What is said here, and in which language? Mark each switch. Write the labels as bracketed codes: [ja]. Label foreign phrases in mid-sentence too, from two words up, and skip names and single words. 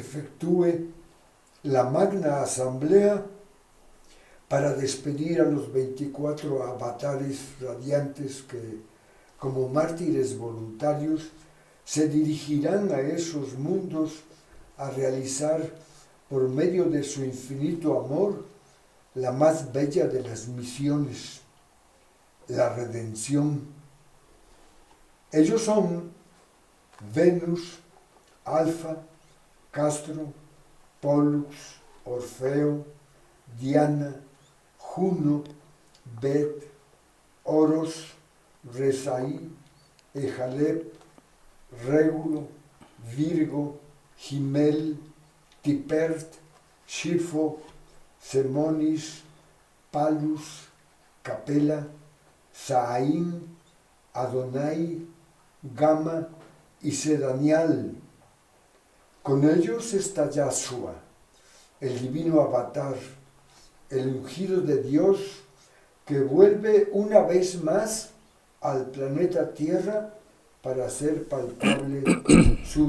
[es] efectúe la magna asamblea para despedir a los 24 avatares radiantes que, como mártires voluntarios, se dirigirán a esos mundos a realizar, por medio de su infinito amor, la más bella de las misiones, la redención. Ellos son Venus, Alfa, Castro, Pollux, Orfeo, Diana, Juno, Bet, Oros, Resaí, Ejalep, Régulo, Virgo, Gimel, Tipert, Shifo, Semonis, Palus, Capela, Saín, Adonai, Gama y Sedanial. Con ellos está Yahshua, el divino avatar, el ungido de Dios, que vuelve una vez más al planeta Tierra para hacer palpable su